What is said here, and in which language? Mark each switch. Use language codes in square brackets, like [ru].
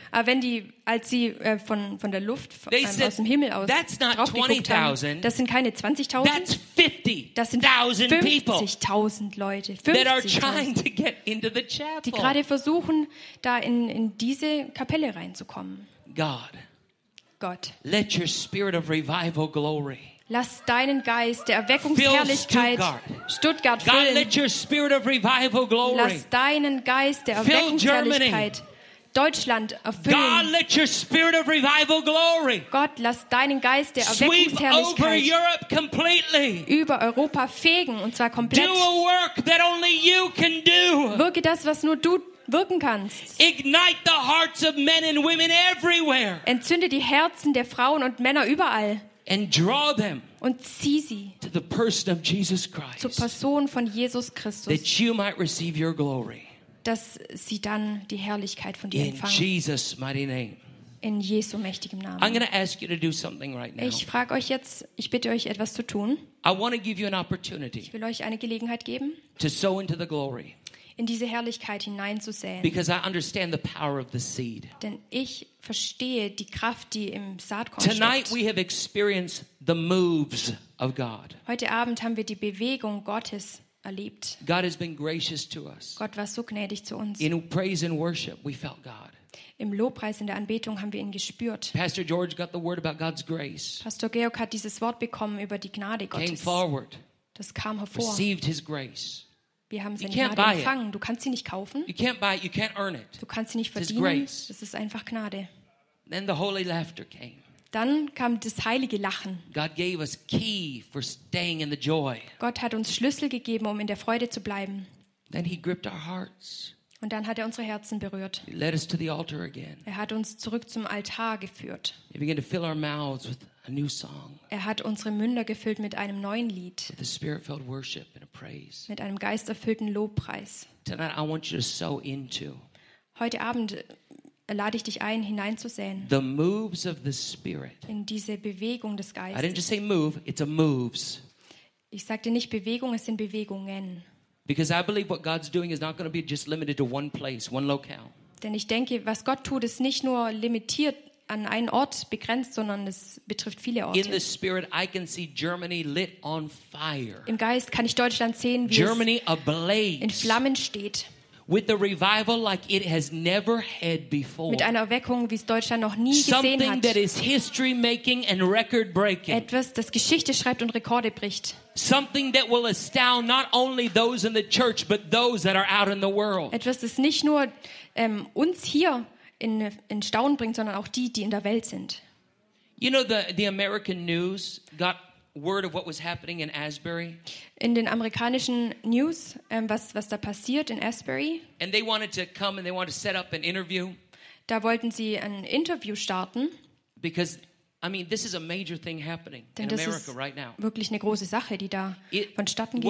[de] Aber wenn die, als sie von der Luft, aus dem Himmel aus draufgeguckt haben, das sind keine 20.000, das sind 50.000 Leute. 50.000, die gerade versuchen, da in diese Kapelle reinzukommen. Gott, [en] let your spirit of revival glory. [de] Lass deinen Geist der Erweckungsherrlichkeit Stuttgart füllen. [en] God, let your spirit of revival glory. [de] Lass deinen Geist der Erweckungsherrlichkeit Deutschland erfüllen. [en] God, let your spirit of revival glory. [de] Gott, lass deinen Geist der Erweckungsherrlichkeit [en] sweep over Europe completely. [de] Über Europa fegen, und zwar komplett. [en] Do a work that only you can do. [de] Wirke das, was nur du wirken kannst. [en] Ignite the hearts of men and women everywhere. [de] Entzünde die Herzen der Frauen und Männer überall. [en] And draw them [de] und zieh sie [en] to the person of Jesus Christ, [de] zur Person von Jesus Christus, [en] that you might receive your glory, [de] dass sie dann die Herrlichkeit von dir empfangen. [en] In Jesus mighty name. [de] In Jesu mächtigem Namen. [en] I'm going to ask you to do something right now. [de] Ich frage euch jetzt, ich bitte euch etwas zu tun. [en] I want to give you an opportunity. [de] Ich will euch eine Gelegenheit geben, [en] to sow into the glory, [de] in diese Herrlichkeit hineinzusäen. [en] Because I understand the power of the seed. [de] Denn ich verstehe die Kraft, die im Saatkorn steckt. [en] Tonight we have experienced the moves of God. [de] Heute Abend haben wir die Bewegung Gottes erlebt. [en] God has been gracious to us. [de] Gott war so gnädig zu uns. [en] In praise and worship, we felt God. [de] Im Lobpreis, in der Anbetung haben wir ihn gespürt. [en] Pastor George got the word about God's grace. [de] Pastor Georg hat dieses Wort bekommen über die Gnade Gottes. [en] Came forward. [de] Das kam hervor. [en] Received his grace. [de] Wir haben seine Gnade empfangen. Du kannst sie nicht kaufen. [en] You can't buy it. You can't earn it. [de] Du kannst sie nicht verdienen. Es ist einfach Gnade. [en] Then the holy laughter came. [de] Dann kam das heilige Lachen. [en] God gave us key for staying in the joy. [de] Gott hat uns Schlüssel gegeben, um in der Freude zu bleiben. [en] Then he gripped our hearts. [de] Und dann hat er unsere Herzen berührt. [en] He led us to the altar again. [de] Er hat uns zurück zum Altar geführt. [en] He began to fill our mouths with a new song. [de] Er hat unsere Münder gefüllt mit einem neuen Lied. [en] With the spirit-filled worship and a praise. [de] Mit einem geisterfüllten Lobpreis. [en] Tonight I want you to sow into. [de] Heute Abend lade ich dich ein, hineinzusehen. [en] The moves of the Spirit. [de] In diese Bewegung des Geistes. [en] I didn't just say move, it's a moves. [de] Ich sagte nicht Bewegung, es sind Bewegungen. [en] Because I believe what God's doing is not going to be just limited to one place, one locale. [de] Denn ich denke, was Gott tut, ist nicht nur limitiert an einen Ort begrenzt, sondern es betrifft viele Orte. [en] In the Spirit, I can see Germany lit on fire. [de] Im Geist kann ich Deutschland sehen, wie [en] Germany [de] es [en] ablaze. [de] In Flammen steht. [en] With a revival like it has never had before. [de] Mit einer Erweckung, wie es Deutschland noch nie gesehen hat. [en] Something that is history making and record breaking. [de] Etwas, das Geschichte schreibt und Rekorde bricht. [en] Something that will astound not only those in the church but those that are out in the world. [de] Etwas, das nicht nur uns hier in Staunen bringt, sondern auch die, die in der Welt sind. [en] You know, the American news got word of what was happening in Asbury. [de] In den amerikanischen News, was da passiert in Asbury. [en] And they wanted to come and they wanted to set up an interview. [de] Da wollten sie ein Interview starten. [en] Because, I mean, this is a major thing happening in America right now. [de] Wirklich eine große Sache, die da vonstatten geht.